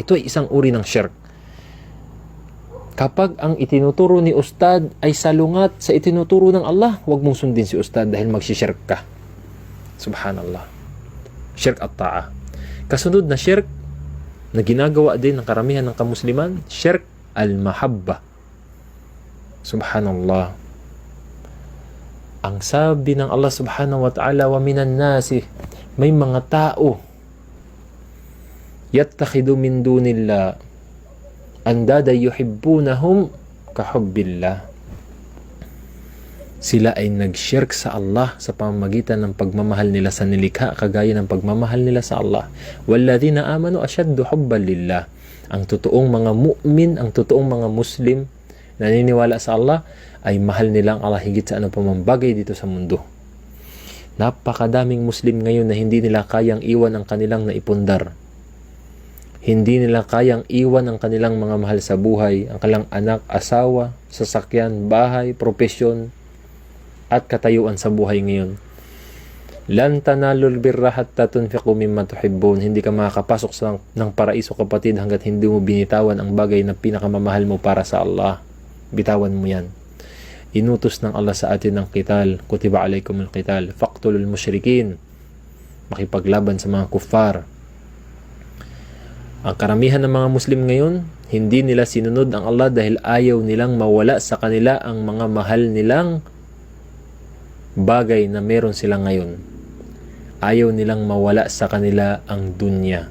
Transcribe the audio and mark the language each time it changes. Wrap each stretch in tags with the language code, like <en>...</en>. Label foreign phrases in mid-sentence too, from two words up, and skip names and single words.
<tl>Ito ay isang uri ng shirk. Kapag ang itinuturo ni ustad ay salungat sa itinuturo ng Allah, huwag mong sundin si ustad dahil magsishirk ka.</tl> <ar>سبحان الله. شرك الطاعة.</ar> <tl>Kasunod na shirk na ginagawa din ng karamihan ng kamusliman,</tl> <ar>شرك المحبة.</ar> <tl>Subhanallah. Ang sabi ng Allah</tl> <ar>سبحانه وتعالى, ومن الناس,</ar> <tl>may mga tao</tl> <ar>يتخذ من دون الله أندادا يحبونهم كحب الله.</ar> <tl>Sila ay nag-shirk sa Allah sa pamamagitan ng pagmamahal nila sa nilikha kagaya ng pagmamahal nila sa Allah.</tl> <ar>والذين آمنوا أشد حبا لله.</ar> <tl>Ang totoong mga mu'min, ang totoong mga Muslim na naniniwala sa Allah ay mahal nilang Allah higit sa ano pa mang bagay dito sa mundo. Napakadaming Muslim ngayon na hindi nila kayang iwan ang kanilang naipundar. Hindi nila kayang iwan ang kanilang mga mahal sa buhay, ang kanilang anak, asawa, sasakyan, bahay, propesyon, at katayuan sa buhay ngayon.</tl> <ar>لن تنالوا البر حتى تنفقوا مما تحبون.</ar> <tl>Hindi ka makakapasok ng paraiso kapatid hanggat hindi mo binitawan ang bagay na pinakamamahal mo para sa Allah. Bitawan mo yan. Inutos ng Allah sa atin ng qital.</tl> <ar>كتب عليكم القتال. فاقتلوا المشركين.</ar> <tl>Makipaglaban sa mga kuffar. Ang karamihan ng mga Muslim ngayon, hindi nila sinunod ang Allah dahil ayaw nilang mawala sa kanila ang mga mahal nilang bagay na meron sila ngayon. Ayaw nilang mawala sa kanila ang dunya.</tl>